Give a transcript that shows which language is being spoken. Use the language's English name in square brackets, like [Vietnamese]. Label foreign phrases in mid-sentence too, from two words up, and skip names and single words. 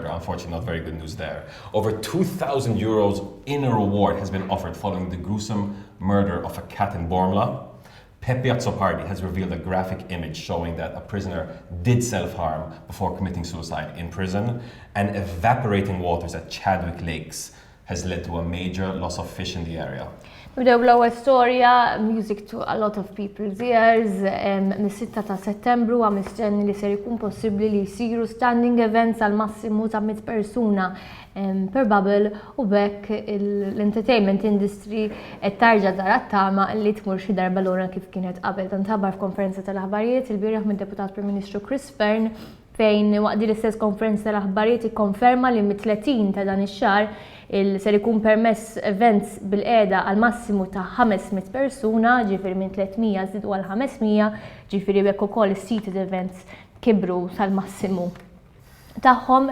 [English] Unfortunately, not very good news there. Over €2,000 in a reward has been offered following the gruesome murder of a cat in Bormla. PEPPI AZZOPARDI has revealed a graphic image showing that a prisoner did self-harm before committing suicide in prison. And evaporating waters at Chadwick Lakes has led to a major loss of fish in the area. [Maltese] Nibdew bl-ewwel storja, [English] music to a lot of people's ears. [Maltese] Mis-6 ta' Settembru għam mistenni li ser ikun possibbli li jsiru [English] standing events [Maltese] għal massimu ta' 100 persuna per bubble u bekk l- [English] entertainment industry [Maltese] qed tarġa' dara t-tama li tmur xi darba lura kif kienet qabel. Dan tabar f'konferenza tal-aħbarijiet il-bieraħ mid-Deputat Prim Ministru Chris Fern fejn waqt l-istess konferenza tal-aħbarijiet ikkonferma li mit-30 ta' dan ix-xahar ser ikun permess events bil-qiegħda għal massimu ta' 500 persuna, ġifieri minn 300 żidu għal 500, ġifieri bekk ukoll is- [English] seated events [Maltese] kibru tal-massimu tagħhom.